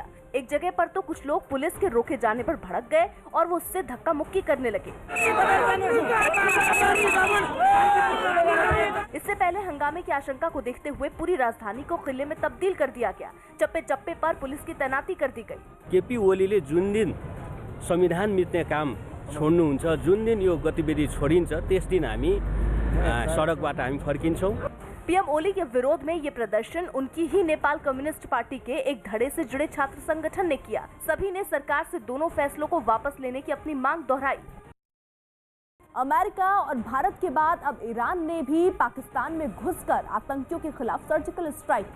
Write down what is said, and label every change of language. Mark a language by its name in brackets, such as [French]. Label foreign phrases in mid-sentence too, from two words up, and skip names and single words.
[Hindi] एक जगह पर तो कुछ लोग पुलिस के रोके जाने पर भड़क गए और वो उससे धक्का मुक्की करने लगे। इससे पहले हंगामे की आशंका को देखते हुए पूरी राजधानी को किले में तब्दील कर दिया गया। चप्पे चप्पे पर पुलिस की तैनाती कर दी गई। [Nepali] केपी ओलीले जुन दिन संविधान मिच्ने काम छोड्नुहुन्छ, जुन दिन यो गतिविधि छोडिन्छ, त्यस दिन हामी सडकबाट हामी फर्किन्छौं। [Hindi] पीएम ओली के विरोध में ये प्रदर्शन उनकी ही नेपाल कम्युनिस्ट पार्टी के एक धड़े से जुड़े छात्र संगठन ने किया। सभी ने सरकार से दोनों फैसलों को वापस लेने की अपनी मांग दोहराई। अमेरिका और भारत के बाद अब ईरान ने भी पाकिस्तान में घुसकर आतंकियों के खिलाफ सर्जिकल स्ट्राइक की।